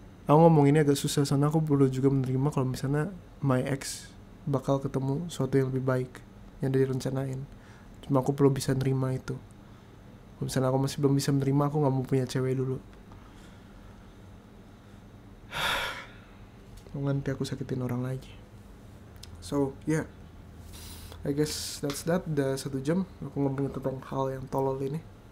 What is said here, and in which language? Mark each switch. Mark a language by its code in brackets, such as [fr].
[id] Aku ngomong ini agak susah soalnya aku perlu juga menerima kalau misalnya my ex bakal ketemu sesuatu yang lebih baik yang direncanain. Cuma aku perlu bisa nerima itu. Kalau misalnya aku masih belum bisa menerima, aku nggak mau punya cewek dulu. Nanti aku sakitin orang lagi. [en] So yeah, I guess that's that. [id] Udah 1 jam aku ngomongin tentang hal yang tolol ini.